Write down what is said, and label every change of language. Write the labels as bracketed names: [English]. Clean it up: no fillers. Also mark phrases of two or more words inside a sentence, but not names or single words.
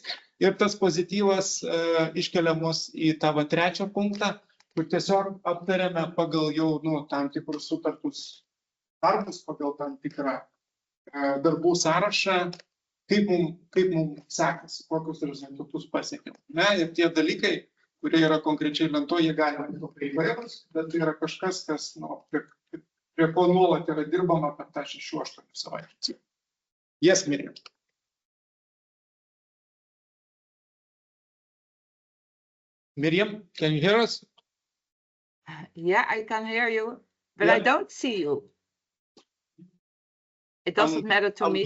[Lithuanian] Ir tas pozityvas iškelia mus į tavo trečią punktą, kur tiesiog aptarėme pagal jau tam tikrus sutartus darbus, pagal tam tikrą darbų sąrašą, kaip mums sekasi, kokius rezultatus pasiekėm. Ir tie dalykai, kurie yra konkrečiai lentoje, jie gali būti labai įvairūs, bet tai yra kažkas, kas prie ko nuolat yra dirbama per tą 6-8 savaičių. [English] Yes, Miriam. Miriam, can you hear us? Yeah, I can hear you, but Yeah. I don't see you. It doesn't matter to me.